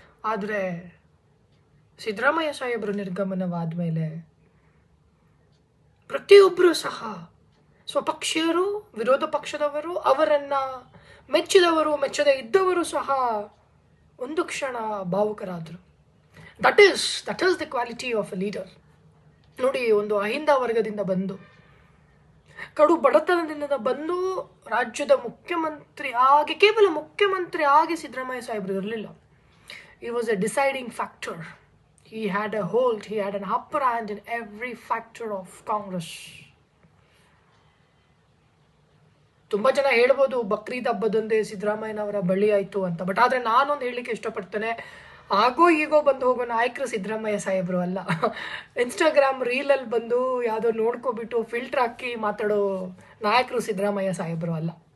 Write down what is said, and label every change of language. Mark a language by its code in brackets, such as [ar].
[kn] ಆದರೆ ಸಿದ್ದರಾಮಯ್ಯ ಸಾಹೇಬರು ನಿರ್ಗಮನವಾದ ಮೇಲೆ ಪ್ರತಿಯೊಬ್ಬರೂ ಸಹ ಸ್ವಪಕ್ಷೀಯರು, ವಿರೋಧ ಪಕ್ಷದವರು, ಅವರನ್ನು ಮೆಚ್ಚಿದವರು, ಮೆಚ್ಚದೇ ಇದ್ದವರು ಸಹ ಒಂದು ಕ್ಷಣ ಭಾವುಕರಾದರು. [en] That is the quality of a leader. [kn] ನೋಡಿ, ಒಂದು ಅಹಿಂದ ವರ್ಗದಿಂದ ಬಂದು, ಕಡು ಬಡತನದಿಂದ ಬಂದು ರಾಜ್ಯದ ಮುಖ್ಯಮಂತ್ರಿ ಆಗಿ, ಕೇವಲ ಮುಖ್ಯಮಂತ್ರಿ ಆಗಿ ಸಿದ್ದರಾಮಯ್ಯ ಸಾಹೇಬರು ಇರಲಿಲ್ಲ. [en] He was a deciding factor. He had a hold, he had an upper hand in every factor of Congress. [kn] ತುಂಬ ಜನ ಹೇಳ್ಬೋದು ಬಕ್ರೀದ್ ಹಬ್ಬದಂದೇ ಸಿದ್ದರಾಮಯ್ಯನವರ ಬಳಿ ಆಯಿತು ಅಂತ. ಬಟ್ ಆದರೆ ನಾನೊಂದು ಹೇಳಲಿಕ್ಕೆ ಇಷ್ಟಪಡ್ತೇನೆ, ಆಗೋ ಈಗೋ ಬಂದು ಹೋಗೋ ನಾಯಕರು ಸಿದ್ದರಾಮಯ್ಯ ಸಾಹೇಬರು ಅಲ್ಲ. ಇನ್ಸ್ಟಾಗ್ರಾಮ್ ರೀಲಲ್ಲಿ ಬಂದು ಯಾವುದೋ ನೋಡ್ಕೊಬಿಟ್ಟು ಫಿಲ್ಟರ್ ಹಾಕಿ ಮಾತಾಡೋ ನಾಯಕರು ಸಿದ್ದರಾಮಯ್ಯ ಸಾಹೇಬರು ಅಲ್ಲ.